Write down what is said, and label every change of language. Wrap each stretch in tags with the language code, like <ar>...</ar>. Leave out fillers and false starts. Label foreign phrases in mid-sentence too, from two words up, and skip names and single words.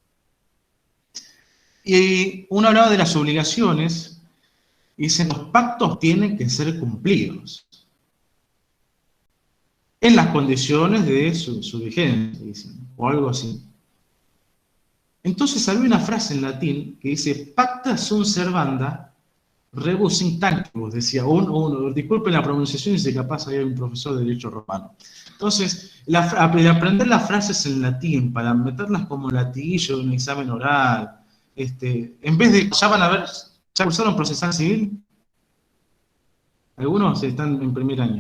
<es>Y uno hablaba de las obligaciones y dicen, los pactos tienen que ser cumplidos en las condiciones de su vigencia, dicen, o algo así. Entonces había una frase en latín que dice,</es> <la>pacta sunt servanda rebus in tangibus,</la> <es>decía disculpen la pronunciación, y si capaz hay un profesor de derecho romano. Entonces, aprender las frases en latín para meterlas como latiguillo en un examen oral, en vez de, ya van a ver, ¿ya cursaron procesal civil? Algunos están en primer año.</es>